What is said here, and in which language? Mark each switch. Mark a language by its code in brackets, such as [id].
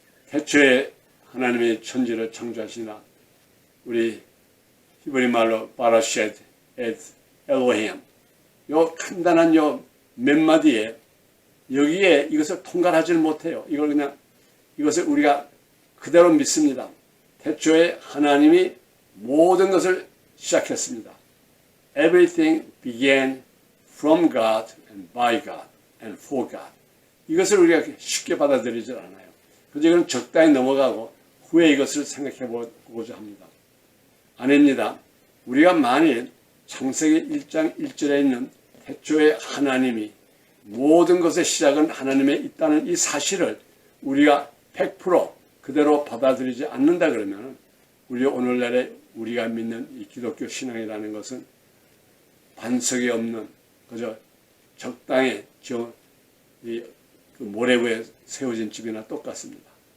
[ko] 태초에 하나님이 천지를 창조하시나 우리 히브리 말로 [he] 바라셋 엣 엘로힘 [ko] 요 간단한 요 몇 마디에 여기에 이것을 통달하지 못해요. 이걸 그냥 이것을 우리가 그대로 믿습니다. 태초에 하나님이 모든 것을 시작했습니다. [en] Everything began from God and by God and for God. [ko] 이것을 우리가 쉽게 받아들이지 않아요. 그래서 이건 적당히 넘어가고 후에 이것을 생각해 보고자 합니다. 아닙니다. 우리가 만일 창세기 1장 1절에 있는 태초에 하나님이 모든 것의 시작은 하나님에 있다는 이 사실을 우리가 100% 그대로 받아들이지 않는다 그러면 우리 오늘날에 우리가 믿는 이 기독교 신앙이라는 것은 반석이 없는 그저 적당히 그 모래 위에 세워진 집이나 똑같습니다.